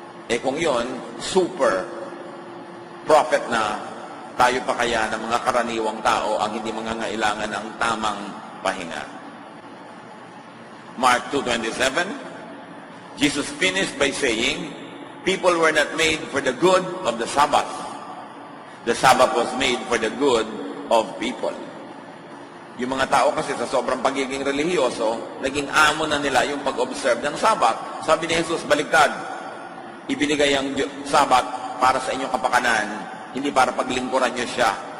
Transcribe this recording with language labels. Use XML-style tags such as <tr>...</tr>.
<tl>Eh kung yun, super prophet na, tayo pa kaya ng mga karaniwang tao ang hindi mangangailangan ng tamang pahinga.</tl> <en>Mark 2:27, Jesus finished by saying, people were not made for the good of the Sabbath. The Sabbath was made for the good of people.</en> <tl>Yung mga tao kasi sa sobrang pagiging relihiyoso, naging amo na nila yung pag-observe ng Sabbath. Sabi ni Jesus, baliktad, ibinigay ang Sabbath para sa inyong kapakanan, hindi para paglingkuran nyo siya.</tl>